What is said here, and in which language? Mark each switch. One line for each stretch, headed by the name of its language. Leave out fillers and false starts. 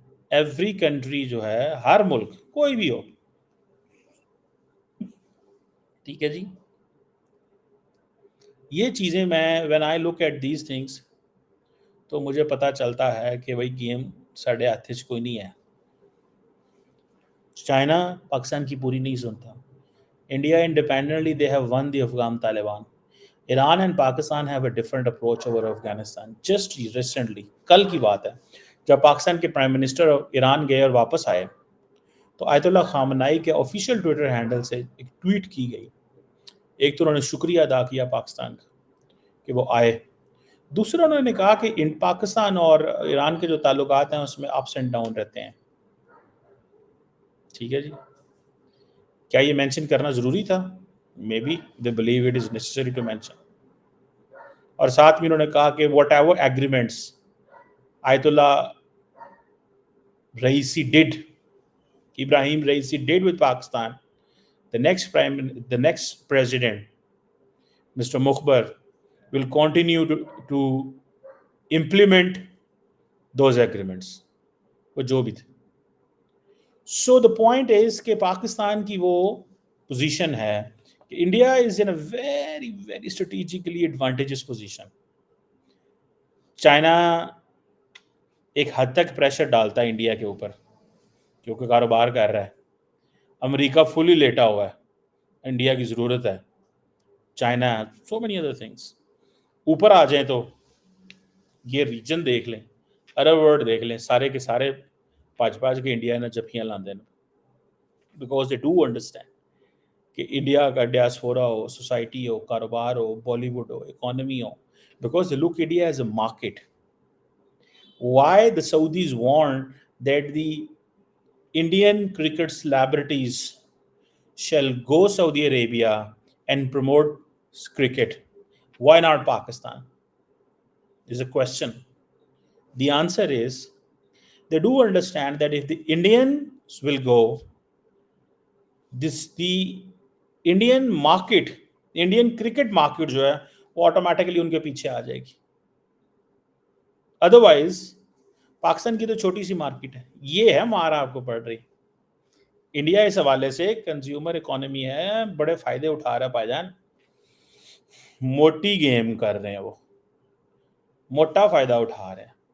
English: Every country
Hindi: जो है, हर मुल्क कोई भी हो, ठीक है जी. ये चीजें मैं
English: when I look at these things
Hindi: तो मुझे पता चलता है कि भाई गेम साढ़े हाथ च कोई नहीं है. चाइना पाकिस्तान की पूरी नहीं सुनता.
English: India independently they have won the Afghan Taliban. Iran and Pakistan have a different approach over Afghanistan. Just recently,
Hindi: कल की बात है, जब पाकिस्तान के प्राइम मिनिस्टर ईरान गए और वापस आए तो आयतुल्लाह खामनाई के ऑफिशियल ट्विटर हैंडल से एक ट्वीट की गई. एक तो उन्होंने शुक्रिया अदा किया पाकिस्तान का कि वो आए, दूसरा उन्होंने कहा कि इन पाकिस्तान और ईरान के जो ताल्लुकात हैं उसमें अप्स एंड डाउन रहते हैं. ठीक है जी, क्या ये मेंशन करना ज़रूरी था?
English: Maybe they believe it is necessary to mention.
Hindi: और साथ में उन्होंने कहा कि
English: Whatever agreements Ayatollah Raisi did, Ebrahim Raisi did with Pakistan, the next president, Mr. Mukhbar, will continue to implement those agreements,
Hindi: वो जो भी थे.
English: So the point is
Hindi: कि पाकिस्तान की वो पोजीशन है कि India
English: is in a very very strategically advantageous position.
Hindi: China एक हद तक प्रेशर डालता है इंडिया के ऊपर क्योंकि कारोबार कर रहा है. अमेरिका फुली लेटा हुआ है, इंडिया की ज़रूरत है. China,
English: So many other things.
Hindi: ऊपर आ जाएं तो ये रीजन देख लें, अरब वर्ल्ड देख लें, सारे के सारे पाँच के इंडिया ने जफियाँ लाते हैं,
English: because they do understand
Hindi: कि इंडिया का डियास्पोरा हो, सोसाइटी हो, कारोबार हो, बॉलीवुड हो, इकोनॉमी हो,
English: Because they look India as a market. Why the Saudis want that the Indian cricket celebrities shall go Saudi Arabia and promote cricket? Why not Pakistan? Is a question. The answer is they do understand that if the Indians will go, the Indian market, Indian cricket market
Hindi: जो है वो automatically उनके पीछे आ जाएगी. Otherwise Pakistan की तो छोटी सी market है, ये है मारा आपको पड़ रही. इंडिया इस हवाले से कंज्यूमर इकोनॉमी है, बड़े फायदे उठा रहा है भाईजान, मोटी गेम कर रहे हैं, वो मोटा फायदा उठा रहे हैं.